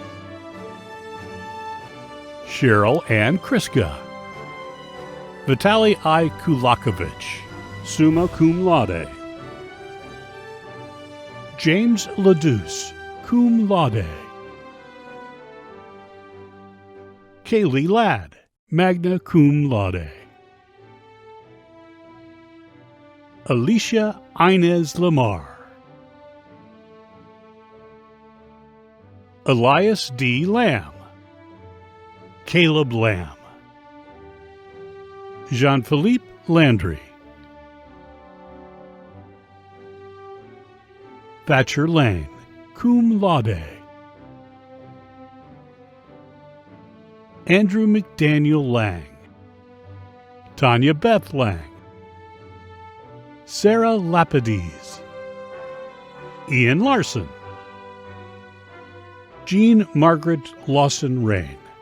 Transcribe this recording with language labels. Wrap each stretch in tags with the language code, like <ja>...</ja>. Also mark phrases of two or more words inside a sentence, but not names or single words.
<en>Cheryl Ann Kriska, Vitaly I. Kulakovich,</en> <la>summa cum laude.</la> <en>James Ladouce,</en> <la>cum laude.</la> <en>Kaylee Ladd,</en> <la>magna cum laude.</la> <en>Alicia Inez Lamar, Elias D. Lamb, Caleb Lamb, Jean-Philippe Landry, Thatcher Lane,</en> <la>cum laude.</la> <en>Andrew McDaniel Lang, Tanya Beth Lang, Sarah Lapidese, Ian Larson, Jean Margaret Lawson Rain,</en>